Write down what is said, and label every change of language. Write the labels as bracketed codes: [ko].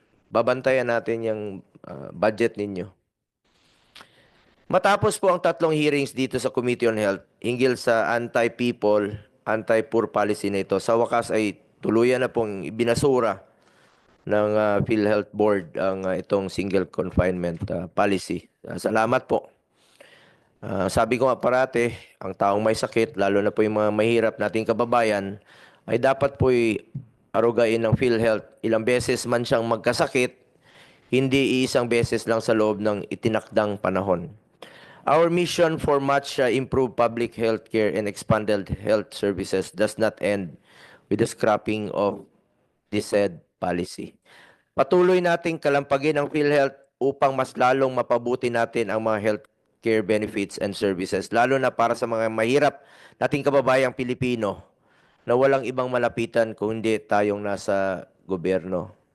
[tl] Babantayan natin yung budget ninyo. Matapos po ang 3 hearings dito sa Committee on Health, hinggil sa anti-people, anti-poor policy na ito, sa wakas ay tuluyan na pong binasura ng PhilHealth Board ang itong single confinement policy. Salamat po. Sabi ko nga parate, ang taong may sakit, lalo na po yung mga mahirap nating kababayan, ay dapat po arugain ng PhilHealth. Ilang beses man siyang magkasakit, hindi iisang beses lang sa loob ng itinakdang panahon. [en] Our mission for much improved public health care and expanded health services does not end with the scrapping of this said policy. [tl] Patuloy nating kalampagin ang PhilHealth upang mas lalong mapabuti natin ang mga [en] healthcare benefits and services, [tl] lalo na para sa mga mahirap nating kababayang Pilipino na walang ibang malapitan kung hindi tayong nasa gobyerno.